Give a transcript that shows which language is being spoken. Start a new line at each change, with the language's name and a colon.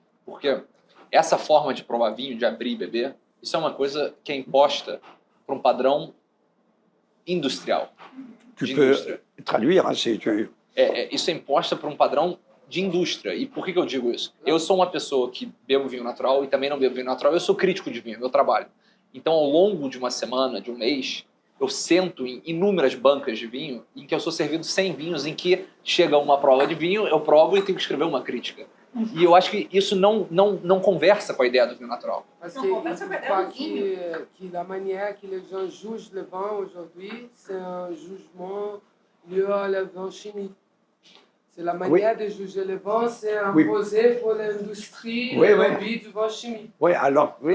Portuguese: Porque essa forma de provar vinho, de abrir e beber, isso é uma coisa que é imposta por um padrão industrial.
French: Tu peux traduire, hein, si tu...
Portuguese: Isso é imposta por um padrão de indústria. E por que eu digo isso? Eu sou uma pessoa que bebo vinho natural e também não bebo vinho natural. Eu sou crítico de vinho, meu trabalho. Então, ao longo de uma semana, de um mês, eu sento em inúmeras bancas de vinho em que eu sou servido 100 vinhos, em que chega uma prova de vinho, eu provo e tenho que escrever uma crítica. E eu acho que isso não conversa com a ideia do vinho natural.
French: Parce que je crois que la manière que les gens jugent le vin aujourd'hui, c'est un jugement lié à le vin chimique. C'est la manière de juger le vin, c'est imposé pour l'industrie le lobby du vin chimique. Oui, alors... Oui,